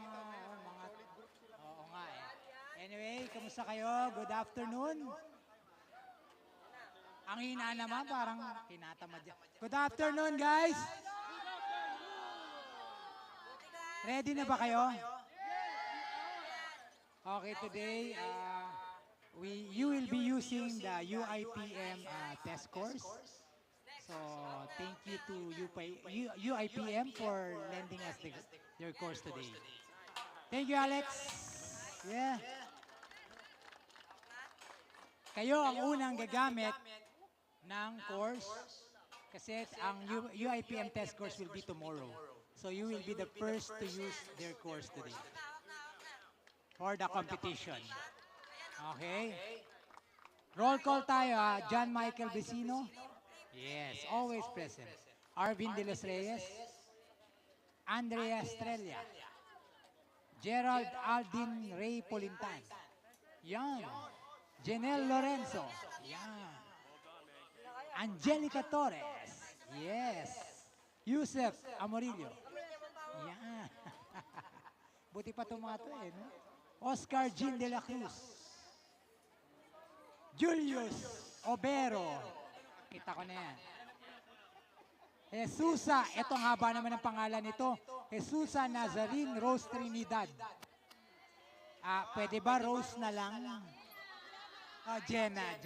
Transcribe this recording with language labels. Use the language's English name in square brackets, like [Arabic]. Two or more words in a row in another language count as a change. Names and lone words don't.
[Filipino] dito. mga, oo nga eh. Anyway, kamusta kayo? [English] Good afternoon. [Filipino] Ang hina naman, parang tinatamad yan. [English] Good afternoon, guys! [Filipino] Ready na ba kayo? [English] Okay, today, you will be using the UIPM test course. So, thank you to UIPM for lending us their course today. Thank you, Alex. Yeah. [Filipino] Kayo ang unang gagamit ng course kasi ang UIPM [English] test course will be tomorrow. So, you will be the first to use their course today for the competition. Okay? Roll call [Filipino] tayo, John Michael Vecino. [English] Yes, always present. [Filipino] Arvin De Los Reyes. Andrea Estrella. Gerald Aldin Ray Polintan. Yan. Janelle Lorenzo. Yan. Angelica Torres. Yes. Yusef Amorillo. Yan. Buti pa tumato eh, no? Oscar Jean de la Cruz. Julius Obero. Kita ko na yan. Jesusa, ito ang haba naman ng pangalan nito. Jesusa Nazarene Rose Trinidad. Pwede ba Rose na lang? Jenna.